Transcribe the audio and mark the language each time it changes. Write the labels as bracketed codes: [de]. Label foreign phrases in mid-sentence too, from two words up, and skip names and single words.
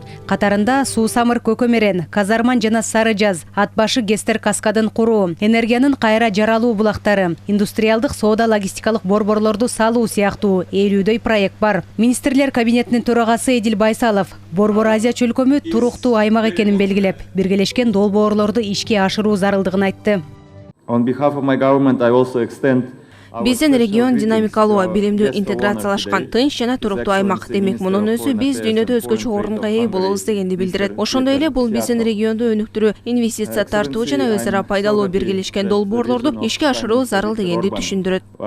[ky] Катарында Суу Самыр Көкөмерен, Казарман жана Сары Жаз, Ат башы Гестер каскадын куруу, энергиянын кайра жаралуу булактары, индустриалдык соода логистикалык борборлорду салуу сыяктуу 50дөй проект бар. Министрлер кабинетинин төрагасы Эдил Байсалов Борбор Азия чөлкөмү туруктуу аймак экенин белгилеп, биргелешкен долбоорлорду ишке ашыруу зарылдыгын айтты. [en] On behalf of my government, I also extend [ky] Биздин регион динамикалуу, билимдүү интеграциялашкан, тынч жана туруктуу аймак. Демек, мунун өзү биз дүйнөдө өзгөчө орунга ээ болобуз дегенди билдирет. Ошондой эле бул биздин регионду өнүктүрүү, инвестиция тартуу жана өз ара пайдалуу биргелешкен долбоорлорду ишке ашыруу зарыл дегенди түшүндүрөт.